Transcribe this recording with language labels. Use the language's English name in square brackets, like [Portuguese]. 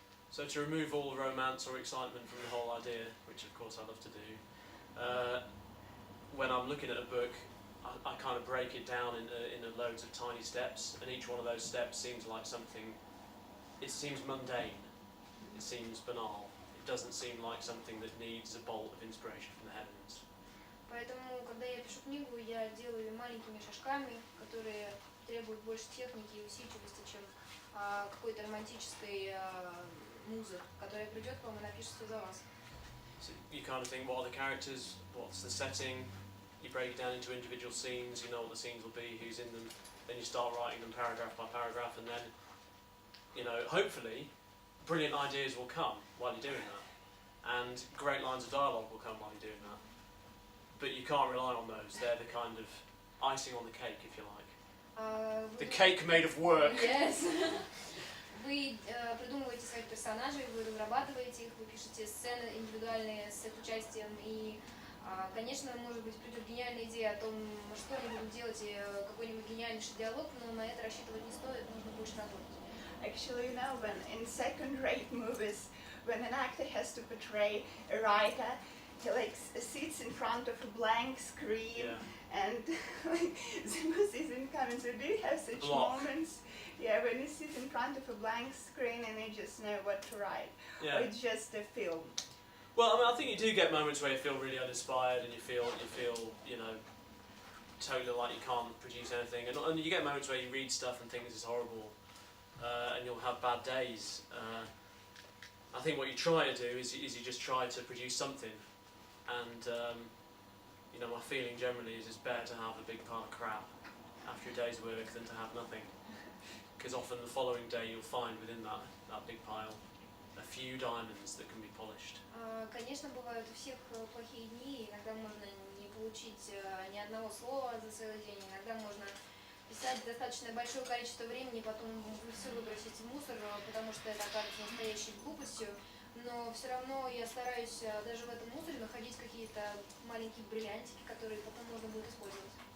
[English] So to remove all the romance or excitement from the whole idea, which of course I love to do, when I'm looking at a book, I kind of break it down into loads of tiny steps, and each one of those steps seems like something. It seems mundane. It seems banal. It doesn't seem like something that needs a bolt of inspiration from the heavens. [Russian] Поэтому, когда я пишу книгу, я делаю ее маленькими шажками, которые требуют больше техники и усидчивости, чем какой-то романтической музы, которая придет к вам и напишет все за вас. [English] So you kind of think, what are the characters? What's the setting? You break it down into individual scenes. You know what the scenes will be, who's in them. Then you start writing them paragraph by paragraph, and then, you know, hopefully, brilliant ideas will come while you're doing that, and great lines of dialogue will come while you're doing that. But you can't rely on those. They're the kind of icing on the cake, if you like. The cake made of work. Yes. [Russian] Вы придумываете своих персонажей, вы разрабатываете их, вы пишете сцены индивидуальные с их участием, и, конечно, может быть, придет гениальная идея о том, что они будут делать, и какой-нибудь гениальнейший диалог, но на это рассчитывать не стоит, нужно больше работать. [English] Actually, you know, when in second-rate movies, when an actor has to portray a writer, he like sits in front of a blank screen, and like, the movie isn't coming. So do you have such moments? Yeah, when you sit in front of a blank screen and you just know what to write, or it's just a film. Well, I mean, I think you do get moments where you feel really uninspired and you feel, you know, totally like you can't produce anything, and you get moments where you read stuff and think this is horrible, and you'll have bad days. I think what you try to do is you just try to produce something, and you know, my feeling generally is it's better to have a big pile of crap after a day's work than to have nothing. Because often the following day you'll find within that big pile a few diamonds that can be polished. [Russian] Конечно, бывают у всех плохие дни, иногда можно не получить ни одного слова за целый день, иногда можно писать достаточно большое количество времени, потом все выбросить в мусор, потому что это окажется настоящей глупостью, но все равно я стараюсь даже в этом мусоре находить какие-то маленькие бриллиантики, которые потом можно будет использовать.